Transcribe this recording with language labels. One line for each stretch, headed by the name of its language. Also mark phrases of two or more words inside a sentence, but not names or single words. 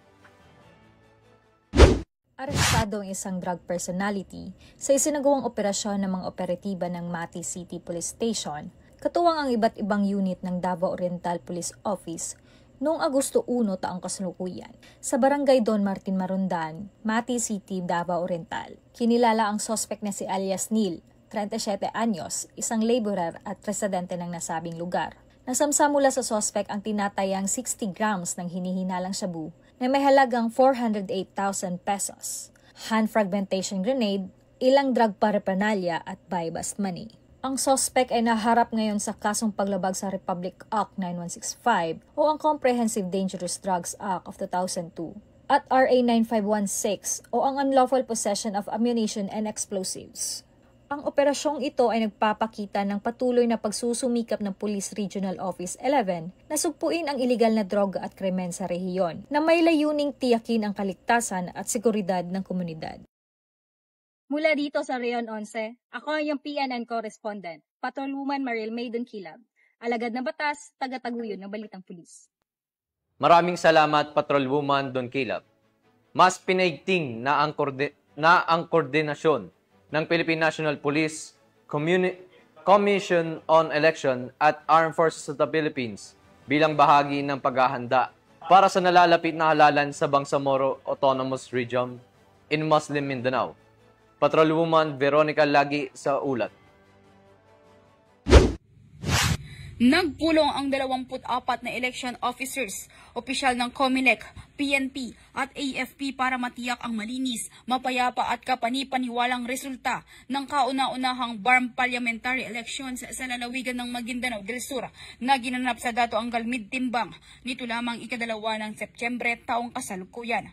Filipino: Arestado ang isang drug personality sa isinagawang operasyon ng mga operatiba ng Mati City Police Station, katuwang ang iba't ibang unit ng Davao Oriental Police Office noong Agosto 1 taong kasalukuyan sa Barangay Don Martin Marundan, Mati City, Davao Oriental. Kinilala ang suspect na si alias Neil, 37 anyos, isang laborer at residente ng nasabing lugar. Nasamsa mula sa suspect ang tinatayang 60 grams ng hinihinalang shabu na may halagang 408,000 pesos,
English: hand fragmentation grenade,
Filipino: ilang
English: drug paraphernalia
Filipino: at
English: buy-bust money.
Filipino: Ang suspect ay naharap ngayon sa kasong paglabag sa Republic Act 9165 o ang Comprehensive Dangerous Drugs Act of 2002 at RA 9516 o ang Unlawful Possession of Ammunition and Explosives. Ang operasyong ito ay nagpapakita ng patuloy na pagsusumikap ng Police Regional Office 11 na sugpuin ang iligal na droga at krimen sa rehiyon na may layuning tiyakin ang kaligtasan at seguridad ng komunidad. Mula dito sa Reon 11, ako ang iyong PNN correspondent, Patrolwoman Mariel May Donkilap, alagad ng batas, taga-taguyod ng Balitang Pulis. Maraming salamat, Patrolwoman Donkilap. Mas pinaigting na ang koordinasyon ng Philippine National Police, Commission on Election at Armed Forces of the Philippines bilang bahagi ng paghahanda para sa nalalapit na halalan sa Bangsamoro Autonomous Region in Muslim Mindanao. Patrolwoman Veronica Lagi sa ulat. Nagpulong ang 24 na
English: election officers,
Filipino: opisyal ng COMELEC, PNP at AFP para matiyak ang malinis, mapayapa at kapani-paniwalang resulta ng kauna-unahang BARM
English: parliamentary elections
Filipino: sa lalawigan ng Maguindanao del Sur na ginanap sa Dato Angal Mid-Timbang nito lamang ika-2 ng Setyembre taong kasalukuyan.